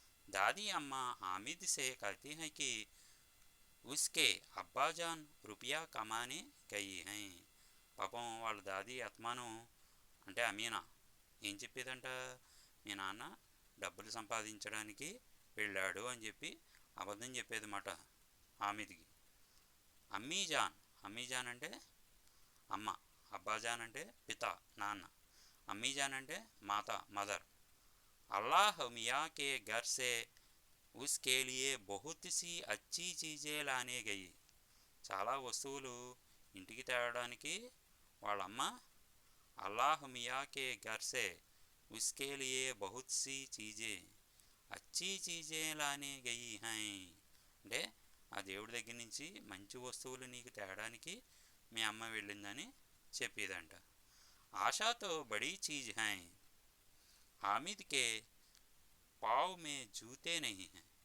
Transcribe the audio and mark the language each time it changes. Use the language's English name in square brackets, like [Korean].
[Hindi] దాదీ అమ్మ హామిద్ సే कहती है कि उसके అబ్బాజాన్ రూపాయ కమానే గయి హై, [Telugu] పాపం వాళ్ళ దాది అత్మాను అంటే అమీనా ఏం చెప్పేదంట, మీ నాన్న డబ్బులు సంపాదించడానికి వెళ్ళాడు అని చెప్పి అబద్ధం చెప్పేది మాట హామీద్కి. అమ్మీజాన్, అమ్మీజాన్ అంటే అమ్మ, అబ్బాజాన్ అంటే పిత నాన్న, అమ్మీజాన్ అంటే మాత మదర్. [Hindi] అల్లాహ్ మియా కే ఘర్ సే उसके लिए बहुत सी अच्छी चीज़ें लाने गई. [Telugu] చాలా వస్తువులు ఇంటికి తేవడానికి వాళ్ళమ్మ [Hindi] అల్లాహ్ మియా కే ఘర్ సే उसके लिए बहुत सी चीज़ें अच्छी चीज़ें लाने गई हैं. [Telugu] అంటే ఆ దేవుడి దగ్గర నుంచి మంచి వస్తువులు నీకు తేడానికి మీ అమ్మ వెళ్ళిందని చెప్పేదంట. [Hindi] आशा तो बड़ी चीज़ हैं. हामिद के पाव में जूते नहीं हैं.